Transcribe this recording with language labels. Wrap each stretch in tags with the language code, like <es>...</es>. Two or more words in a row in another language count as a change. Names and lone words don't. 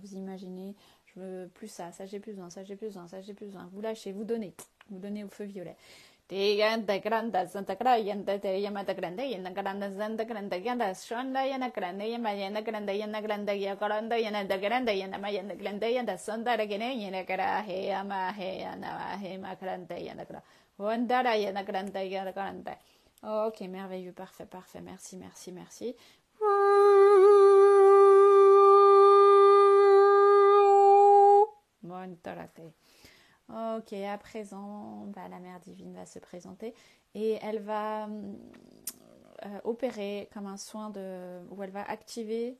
<fr>Vous imaginez, je veux plus ça j'ai plus besoin, ça j'ai plus besoin, ça j'ai plus besoin. Vous lâchez, vous donnez au feu violet. Santa Granda Santa Crayanda Yamata Grande Yana Granda Santa Granda Yanda Shonda Yana Grande Yamayana Granda Yana Granda Yakaranda Yana da Granda Yana Mayana Granda Yana Santa Regene Yana Kara He Ama He Ana He Makranda Yana Gra Wandara Yana Granda Yana Granda. Ok, merveilleux, parfait, parfait, merci, merci, merci. Bon, ok, à présent, la Mère Divine va se présenter et elle va opérer comme un soin où elle va activer...</fr>